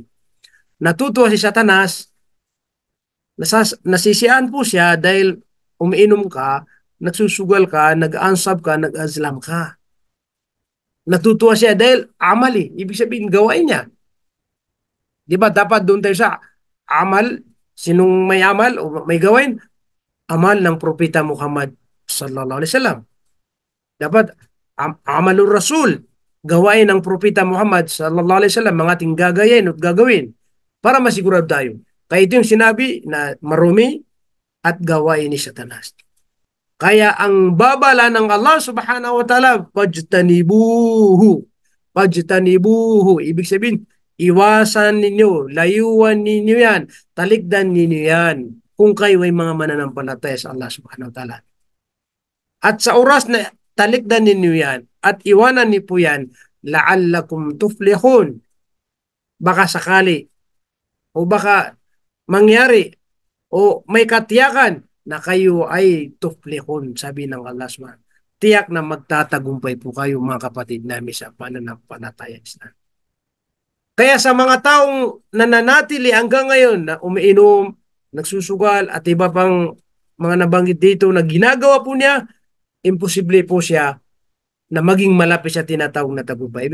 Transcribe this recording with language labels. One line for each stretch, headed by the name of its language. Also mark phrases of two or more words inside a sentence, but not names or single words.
Filipino: Natutuwa si Satanas, nasisiyahan po siya dahil umiinom ka, nagsusugal ka, nag-ansab ka, nag-azlam ka. Natutuwa siya dahil amali. Ibig sabihin, gawain niya. Di ba? Dapat doon tayo sa amal. Sinong may amal o may gawain? Amal ng Propeta Muhammad
Arabic: صلى الله عليه وسلم.
Filipino: Dapat
Arabic: عمل الرسول.
Filipino: Gawain ng Propeta Muhammad
Arabic: صلى الله عليه وسلم,
Filipino: mga ating gagayin at gagawin para masigurado tayo. Kaya ito yung sinabi na marumi at gawain ni Satanas. Kaya ang babala ng Allah
Arabic: سبحانه وتعالى,
Filipino: pajtanibuhu. Pajtanibuhu. Ibig sabihin, iwasan ninyo, layuan ninyo yan, talikdan ninyo yan, kung kayo ay mga mananampalataya sa Allah
Arabic: سبحانه وتعالى.
Filipino: At sa oras na talikdan ninyo yan, at iwanan niyo po yan,
Arabic: لعلكم تفلحون.
Filipino: Baka sakali, o baka mangyari, o may katiyakan na kayo ay tuflihun, sabi ng Allah subhanahu. Tiyak na magtatagumpay po kayo mga kapatid namin sa pananampalataya Islam. Kaya sa mga taong nananatili hanggang ngayon na umiinom, nagsusugal at iba pang mga nabanggit dito na ginagawa po niya, imposible po siya na maging malapit sa tinatawag na tagumpay.